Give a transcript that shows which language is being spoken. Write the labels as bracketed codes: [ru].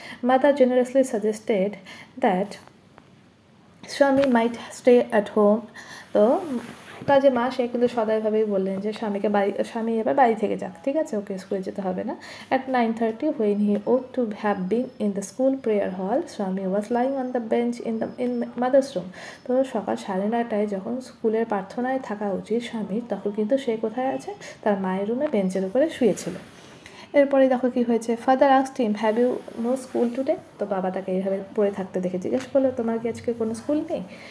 [en] Mother generously suggested that Swami might stay at home. [bn] তো তার যে মা, সে কিন্তু সদয়ভাবেই বললেন যে স্বামী এবার বাড়ি থেকে যাক, ঠিক আছে, ওকে স্কুলে যেতে হবে না। [en] At 9:30 when he ought to have been in the school prayer hall, Swami was lying on the bench in mother's room. [bn] তো সকাল 9:30 যখন স্কুলের প্রার্থনায় থাকা উচিত স্বামীর, তখন কিন্তু সে কোথায় আছে? তার মায়ের রুমে বেঞ্চের উপরে শুয়েছিল। এরপরে দেখো কি হয়েছে। [en] Father asked him have you no school today. [bn] তো বাবা তাকে এইভাবে পড়ে থাকতে দেখে জিজ্ঞেস করলো তোমার কি আজকে কোনো স্কুল নেই?